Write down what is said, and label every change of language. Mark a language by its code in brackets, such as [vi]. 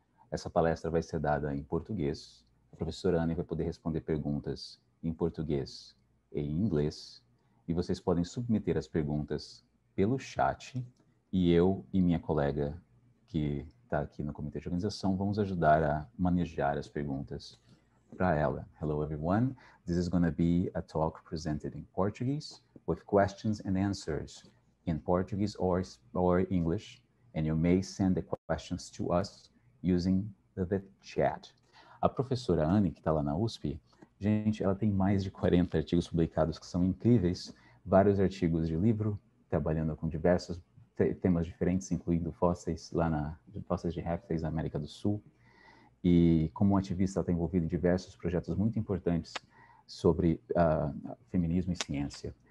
[pt] Essa palestra vai ser dada em português. A professora Anne vai poder responder perguntas em português e em inglês, e vocês podem submeter as perguntas pelo chat, e eu e minha colega, que está aqui no comitê de organização, vamos ajudar a manejar as perguntas para ela. [en] Hello, everyone. This is going to be a talk presented in Portuguese with questions and answers in Portuguese or English, and you may send the questions to us using the chat. [pt] A professora Anne, que está lá na USP, gente, ela tem mais de 40 artigos publicados que são incríveis, vários artigos de livro, trabalhando com diversos temas diferentes, incluindo fósseis fósseis de répteis na América do Sul. E como ativista, ela está envolvida em diversos projetos muito importantes sobre feminismo e ciência.